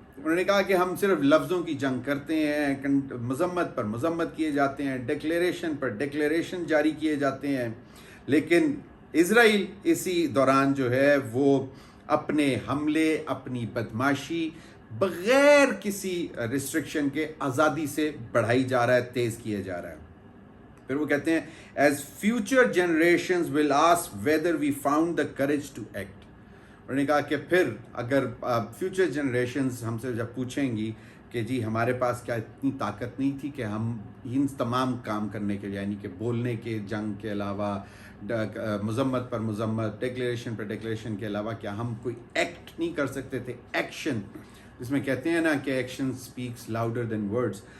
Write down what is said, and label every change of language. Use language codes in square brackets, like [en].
[ur] انہوں نے کہا کہ ہم صرف لفظوں کی جنگ کرتے ہیں, مذمت پر مذمت کیے جاتے ہیں, ڈیکلیریشن پر ڈیکلیریشن جاری کیے جاتے ہیں, لیکن اسرائیل اسی دوران جو ہے وہ اپنے حملے, اپنی بدماشی بغیر کسی ریسٹرکشن کے آزادی سے بڑھائی جا رہا ہے, تیز کیے جا رہا ہے. پھر وہ کہتے ہیں [en] as future generations will ask whether we found the courage to act. [ur] انہوں نے کہا کہ پھر اگر فیوچر جنریشنز ہم سے جب پوچھیں گی کہ جی ہمارے پاس کیا اتنی طاقت نہیں تھی کہ ہم ان تمام کام کرنے کے یعنی کہ بولنے کے جنگ کے علاوہ, مذمت پر مذمت, ڈیکلیریشن پر ڈیکلیریشن کے علاوہ کیا ہم کوئی ایکٹ نہیں کر سکتے تھے, ایکشن جس میں کہتے ہیں نا کہ [en] Action speaks louder than words.